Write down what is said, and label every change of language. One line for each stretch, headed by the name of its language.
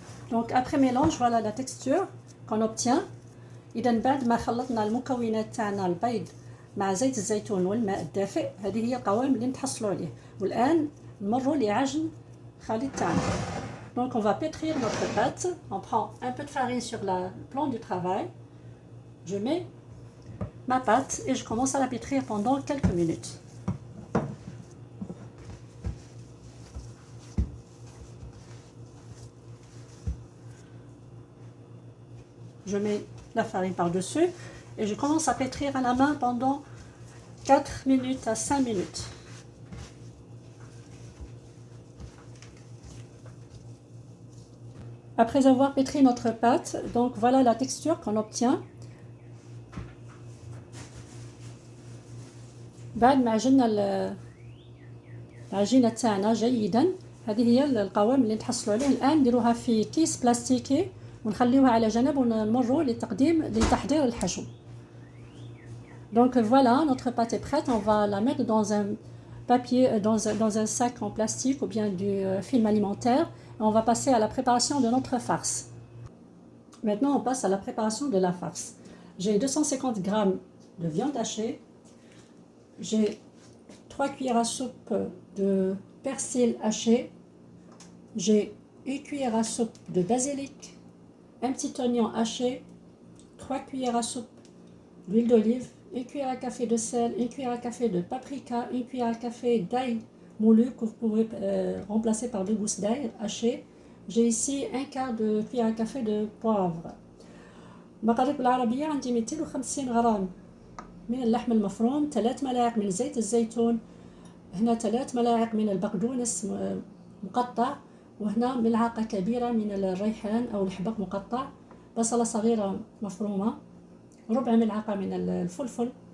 French: Donc après mélange, voilà la texture qu'on obtient.
Arabic: إذا بعد ما خلطنا المكونات تاعنا البيض مع زيت الزيتون والماء الدافئ، هذه هي القوام اللي نتحصلوا عليه. والآن نمروا لعجن الخليط تاعنا.
French: Donc on va pétrir notre pâte. On prend un peu de farine sur le plan du travail. Je mets ma pâte et je commence à la pétrir pendant quelques minutes. Je mets la farine par-dessus et je commence à pétrir à la main pendant 4 minutes à 5 minutes. Après avoir pétri notre pâte, donc voilà la texture qu'on obtient.
Arabic: بعد ما عجننا العجينة تاعنا جيدا، هذه هي القوام اللي نتحصلوا عليه. الآن نديروها في كيس بلاستيكي ونخليوها على جنب ونمروا لتحضير الحشو.
French: Donc voilà, notre pâte est prête. On va la mettre dans un papier, dans un sac en plastique ou bien du film alimentaire. Et on va passer à la préparation de notre farce. Maintenant, on passe à la préparation de la farce. J'ai 250 g de viande hachée. J'ai 3 cuillères à soupe de persil haché. J'ai une cuillère à soupe de basilic. Un petit oignon haché, 3 cuillères à soupe d'huile d'olive, une cuillère à café de sel, une cuillère à café de paprika, une cuillère à café d'ail moulu que vous pouvez remplacer par 2 gousses d'ail haché. J'ai ici un quart de cuillère à café de poivre.
Arabic: المقادير بالعربية عندي 250 غرام من اللحم المفروم، 3 ملاعق من زيت الزيتون، هنا 3 ملاعق من البقدونس مقطع، وهنا ملعقة كبيرة من الريحان أو الحبق مقطع، بصلة صغيرة مفرومة، ربع ملعقة من الفلفل،